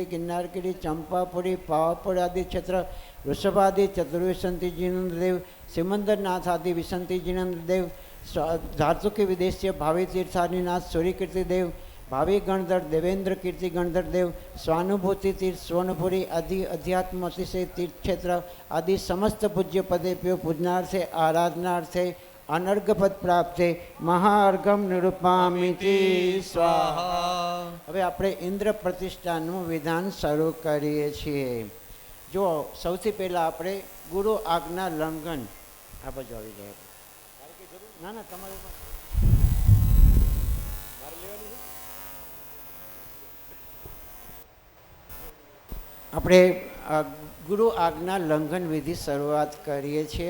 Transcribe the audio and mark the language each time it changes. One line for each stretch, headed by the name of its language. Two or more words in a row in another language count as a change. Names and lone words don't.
Sanskrit: गिरनारगिरी चंपापुरी पावापुर आदि क्षेत्र वृषभादि चतुर्विशंति जिनेन्द्र देव सिमंदरनाथ आदि विशंति जिनेन्द्र देव झारसुखी विदेशीय भावी तीर्थादिनाथ सूर्य कीर्ति देव भावी गणधर देवेंद्र कीर्ति गणधर देव स्वानुभूति तीर्थ स्वर्णपुरी आदि अध्यात्म अतिशय तीर्थ क्षेत्र आदि समस्त पूज्य पदे प्यो पूजनार्थे आराधनार्थे अनर्घ पद प्राप्त महाअर्घम निरूपामिति स्वाहा।
Gujarati: હવે આપણે ઇન્દ્ર પ્રતિષ્ઠાનું વિધાન શરૂ કરીએ છીએ। જો સૌથી પહેલાં આપણે ગુરુ આજ્ઞા લંઘન આ બાજુ આવી જાય ના ના તમારે આપણે ગુરુ આજ્ઞા લંઘન વિધિ શરૂઆત કરીએ છીએ।